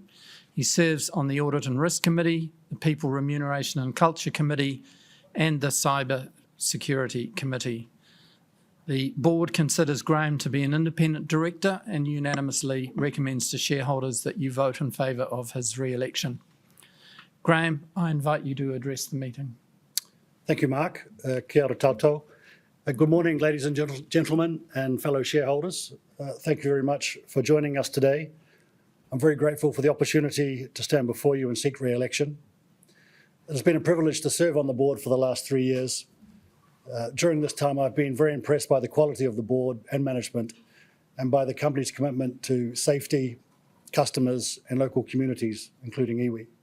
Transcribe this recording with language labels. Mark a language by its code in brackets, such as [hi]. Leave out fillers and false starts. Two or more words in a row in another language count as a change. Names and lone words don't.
[en] He serves on the Audit and Risk Committee, the People Remuneration and Culture Committee, and the Cyber Security Committee. The board considers Graham to be an independent director and unanimously recommends to shareholders that you vote in favour of his re-election. Graham, I invite you to address the meeting. Thank you, Mark. [mi] Kia ora tātou. [en] Good morning, ladies and gentlemen and fellow shareholders. Thank you very much for joining us today. I'm very grateful for the opportunity to stand before you and seek re-election. It has been a privilege to serve on the board for the last 3 years. During this time, I've been very impressed by the quality of the board and management and by the company's commitment to safety, customers and local communities, including iwi.